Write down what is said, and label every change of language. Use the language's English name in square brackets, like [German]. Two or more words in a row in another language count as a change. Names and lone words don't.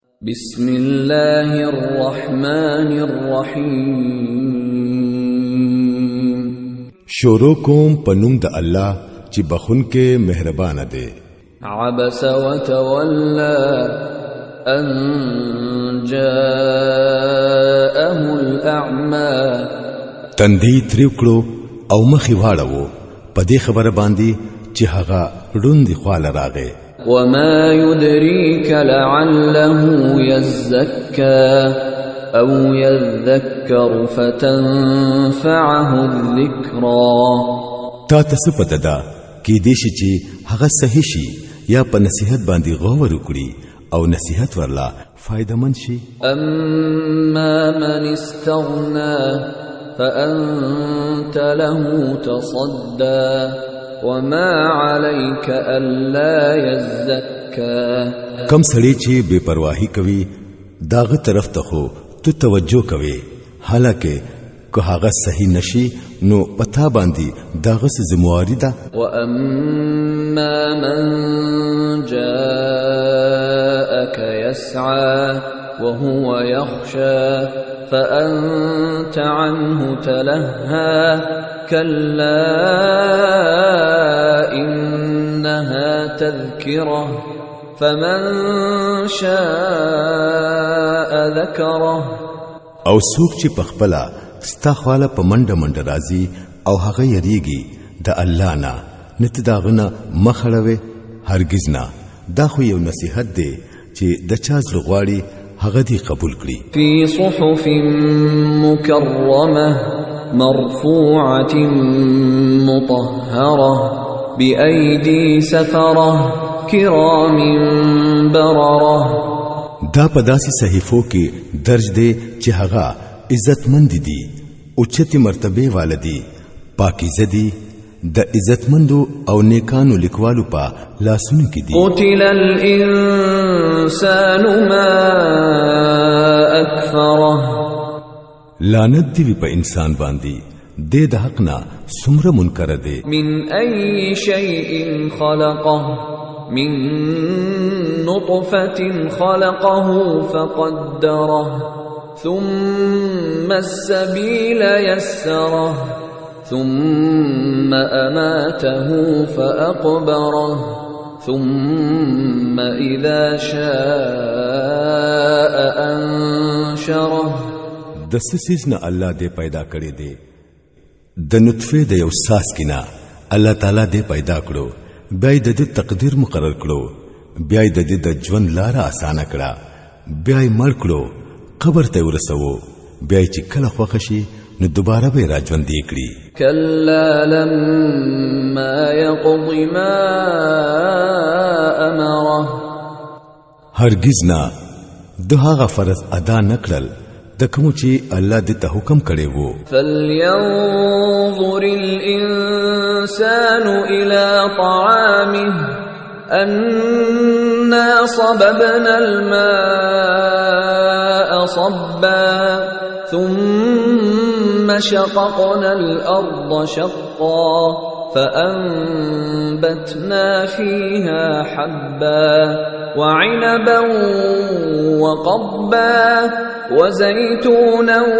[Arabic] بسم الله الرحمن الرحیم [Pashto] شروع کوم پنوم د الله چې بخون کې مهربان دی. [Arabic] عبس وتولى ان جاءه الاعمى [Pashto] تندی تریو کړو او مخې واړو په دې خبره باندې چې هغه ړوند خواله راغی. [Arabic] وما يدريك لعله يزكى أو يذكر فتنفعه الذكرى. [Pashto] تا تاسو پته ده کې دې شي چې هغه صحیح شي یا په نصيحت باندې غور وکړي او نصيحت ورلا فائدہ مند شي. [Arabic] اما من استغنى فأنت له تصدى وما عليك ألا يزكى. [Pashto] کم سړی چې بے پرواهي کوي داغه طرف ته خو تو توجه کوي، حالکه که هغه صحیح نشي نو پتا باندې داغه ذمہواری ده. [Arabic] واما من جاءك يسعى وهو يخشى فأنت عنه تلهى كلا إنها تذكرة فمن شاء ذكره. [Pashto] او څوک چې پخپلا ستا خواله په منډه منډه راځي او هغه یریږي د الله نه نت داغنه مخړوي هرگز نه. دا خو یو نصیحت دی چې د چا زړه غواړي هغه دی قبول کړي. [Arabic] في صحف مكرمة مرفوعة مطهرة بأيدي سفرة كرام بررة. [Pashto] دا په داسې صحیفو کې درج دی چې هغه عزتمند دي، اوچتي مرتبه والدي، پاکیزه دي، د عزتمندو او نیکانو لیکوالو په لاسونو کې دي. [Arabic] قتل الانسان ما اکفره. [Pashto] لعنت دی په انسان باندې د حق نه څومره منکر دی. [Arabic] من اي شيء خلقه من نطفة خلقه فقدره ثم السبيل يسره ثم أماته فأقبره ثم إذا شاء أنشره. [Pashto] د سسیز نه الله دې پیدا کړی دی، د نطفه د یو ساس کینا الله تعالی دې پیدا کړو، بیا د دې تقدیر مقرر کړو، بیا د دې د ژوند لار آسان کړه، بیا یې مړ کړو، قبر ته ورسوو، بیا چې کله خوښ شي نو دوباره به راځوند کړي. [Arabic] كلا لما يقض ما امره. [Pashto] هرگز نه د هغه فرض ادا نکړل د کوم چې الله دې ته حکم کړی وو. [Arabic] فلينظر الانسان الى طعامه أنا صببنا الماء صبا ثم شققنا الأرض شقا فأنبتنا فيها حبا وعنبا وقبا وزيتونا